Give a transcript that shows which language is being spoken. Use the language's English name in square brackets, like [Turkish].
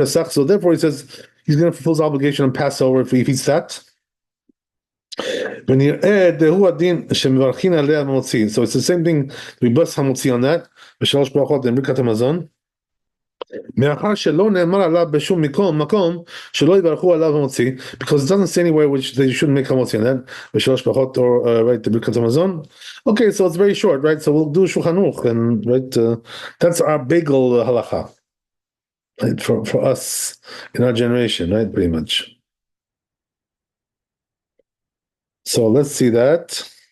[English] So therefore he says he's going to fulfill his obligation on Passover if he eats that. [Hebrew] ונראה דהו הדין שמברכים עליה המוציא. [English] So it's the same thing, we bless המוציא on that, [Hebrew] בשלוש ברכות לברכת המזון. מאחר שלא נאמר עליו בשום מקום שלא יברכו עליו המוציא, [English] because it doesn't say anywhere which they shouldn't make המוציא on that, [Hebrew] בשלוש ברכות [English] or right, [Hebrew] לברכת המזון. [English] Okay, so it's very short, right? So we'll do Shulchan Aruch, and right, that's our bagel halacha, right? For us in our generation, right? Pretty much. So let's see that.